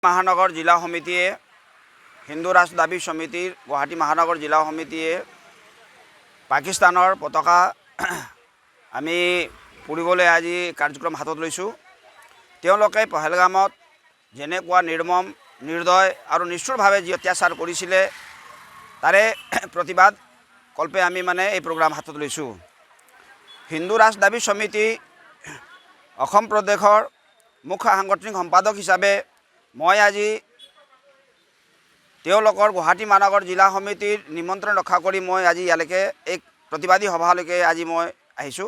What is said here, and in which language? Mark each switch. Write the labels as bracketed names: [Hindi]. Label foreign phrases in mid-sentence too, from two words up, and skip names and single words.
[Assamese] মহানগৰ জিলা সমিতিয়ে হিন্দু ৰাষ্ট্ৰ দাবী সমিতিৰ গুৱাহাটী মহানগৰ জিলা সমিতিয়ে পাকিস্তানৰ পতাকা আমি পুৰিবলৈ আজি কাৰ্যক্ৰম হাতত লৈছোঁ। তেওঁলোকে পহেলগামত যেনেকুৱা নিৰ্মম নিৰ্দয় আৰু নিষ্ঠুৰভাৱে যি অত্যাচাৰ কৰিছিলে তাৰে প্ৰতিবাদ কল্পে আমি এই প্ৰগ্ৰাম হাতত লৈছোঁ। হিন্দু ৰাষ্ট্ৰ দাবী সমিতি অসম প্ৰদেশৰ মুখ্য সাংগঠনিক সম্পাদক হিচাপে মই আজি তেওঁলোকৰ গুৱাহাটী মহানগৰ জিলা সমিতিৰ নিমন্ত্ৰণ ৰক্ষা কৰি মই আজি ইয়ালৈকে এক প্ৰতিবাদী সভালৈকে আজি মই আহিছোঁ।